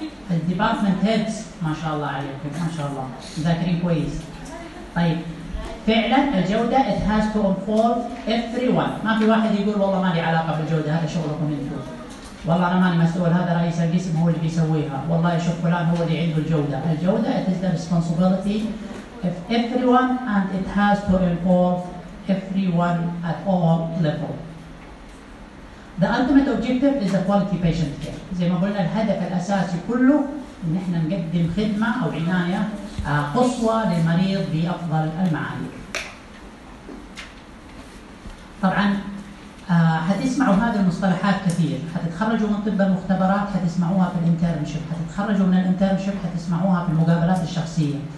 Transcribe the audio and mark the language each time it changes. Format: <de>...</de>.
<ar>الديبارتمنت هيدز ما شاء الله عليكم ما شاء الله ذاكرين كويس طيب فعلا الجوده</ar> <en>it has to involve everyone</en> <ar>ما في واحد يقول والله ما لي علاقه بالجوده هذا شغلكم انتم والله انا ماني مسؤول هذا رئيس القسم هو اللي بيسويها والله شوف فلان هو اللي عنده الجوده الجوده</ar> <en>it is the responsibility of everyone and it has to involve everyone at all level. The ultimate objective is a quality patient care.</en> <ar>زي ما قلنا الهدف الأساسي كله إن إحنا نقدم خدمة أو عناية قصوى للمريض بأفضل المعايير. طبعاً هتسمعوا هذه المصطلحات كثير. هتتخرجوا من طب المختبرات هتسمعوها في الانترنشيب. هتتخرجوا من الانترنشيب هتسمعوها في المقابلات الشخصية.</ar>